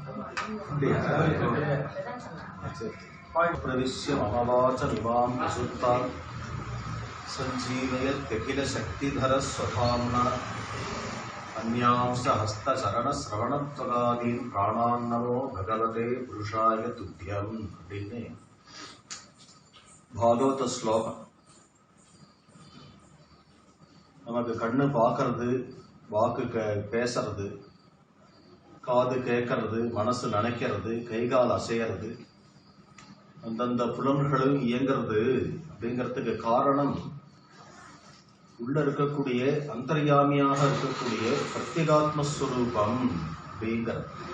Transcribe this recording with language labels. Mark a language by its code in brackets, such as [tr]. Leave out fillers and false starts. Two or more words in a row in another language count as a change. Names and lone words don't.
[sa] प्रविश्य मम वाचमिमां प्रसुप्तां सञ्जीवयत्यखिलशक्तिधरः स्वधाम्ना अन्यांश हस्तचरणश्रवणत्वगादीन् प्राणान् नमो भगवते पुरुषाय तुभ्यम् [ta] அப்படின்னு பாகவத ஸ்லோகம். நமக்கு கண்ணு பார்க்கறது, வாக்கு பேசுறது, காது கேட்கறது, மனசு நினைக்கிறது, கைகால் அசைகிறது, அந்தந்த புலன்களும் இயங்கிறது அப்படிங்கிறதுக்கு காரணம் உள்ள இருக்கக்கூடிய அந்தர்யாமியாக இருக்கக்கூடிய பிரத்யேகாத்மஸ்வரூபம் அப்படிங்கிறது.